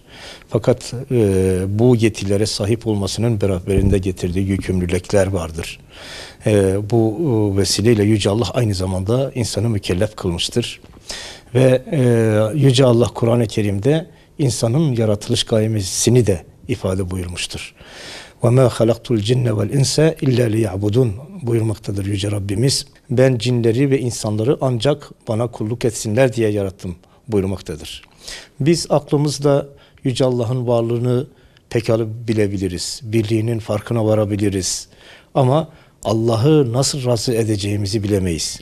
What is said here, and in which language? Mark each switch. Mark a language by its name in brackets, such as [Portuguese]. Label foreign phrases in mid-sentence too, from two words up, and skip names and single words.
[Turkish] Fakat bu yetilere sahip olmasının beraberinde getirdiği yükümlülükler vardır. Bu vesileyle Yüce Allah aynı zamanda insanı mükellef kılmıştır. Ve Yüce Allah Kur'an-ı Kerim'de insanın yaratılış gayesini de ifade buyurmuştur. [Arabic] وَمَا خَلَقْتُ الْجِنَّ وَالْاِنْسَ اِلَّا لِيَعْبُدُونَ [Turkish] buyurmaktadır Yüce Rabbimiz. Ben cinleri ve insanları ancak bana kulluk etsinler diye yarattım buyurmaktadır. Biz aklımızda Yüce Allah'ın varlığını pekala bilebiliriz. Birliğinin farkına varabiliriz. Ama Allah'ı nasıl razı edeceğimizi bilemeyiz.